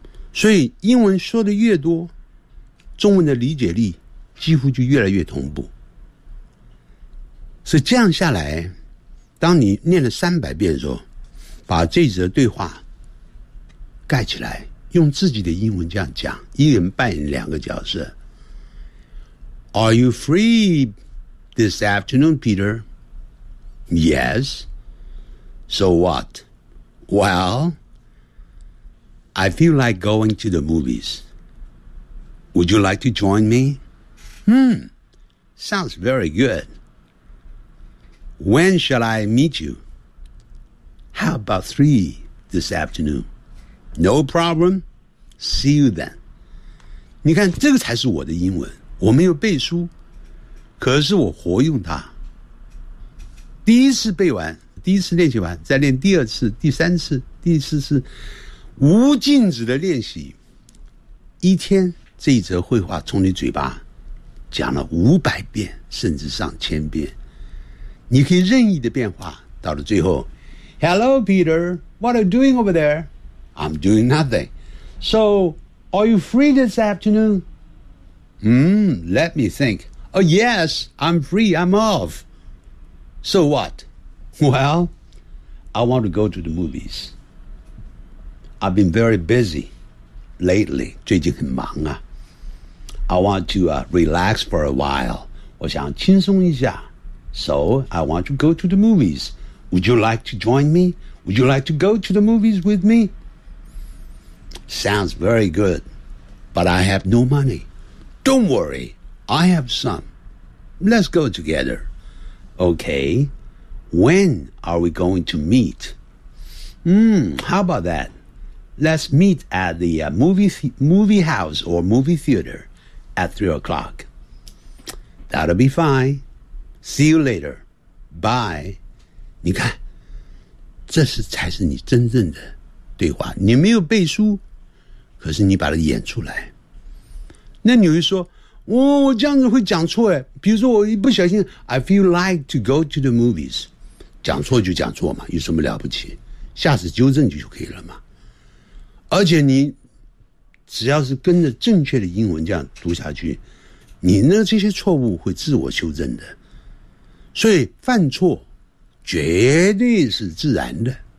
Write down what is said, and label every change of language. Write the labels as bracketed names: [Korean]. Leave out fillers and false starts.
[Chinese] 所以英文说的越多，中文的理解力几乎就越来越同步。所以这样下来，当你念了300遍的时候，把这则对话盖起来，用自己的英文这样讲，一人扮演两个角色。 [English] Are you free this afternoon, Peter? Yes. So what? Well, I feel like going to the movies. Would you like to join me? Sounds very good. When shall I meet you? How about 3 this afternoon? No problem. See you then. [Chinese] 你看，这个才是我的英文。我没有背书，可是我活用它。第一次背完，第一次练习完，再练第二次、第三次、第四次，无尽止的练习。一天这一则绘画从你嘴巴讲了500遍，甚至上千遍，你可以任意的变化。到了最后 [English] ，Hello, Peter, what are you doing over there? I'm doing nothing. So, are you free this afternoon? Let me think. Oh, yes, I'm free. I'm off. So what? Well, I want to go to the movies. I've been very busy lately. [Chinese] 最近很忙啊。 [English] I want to relax for a while. [Chinese] 我想轻松一下。 [English] So I want to go to the movies. Would you like to join me? Would you like to go to the movies with me? Sounds very good. But I have no money. Don't worry. I have some. Let's go together. Okay, when are we going to meet? How about that? Let's meet at the movie house or movie theater at 3 o'clock. That'll be fine. See you later. Bye. [Chinese] 你看，这是才是你真正的对话。你没有背书，可是你把它演出来。那你会说我这样子会讲错诶，比如说我一不小心 [English] I feel like to go to the movies， [Chinese] 讲错就讲错嘛，有什么了不起，下次纠正就可以了嘛。而且你只要是跟着正确的英文这样读下去，你那这些错误会自我修正的，所以犯错绝对是自然的。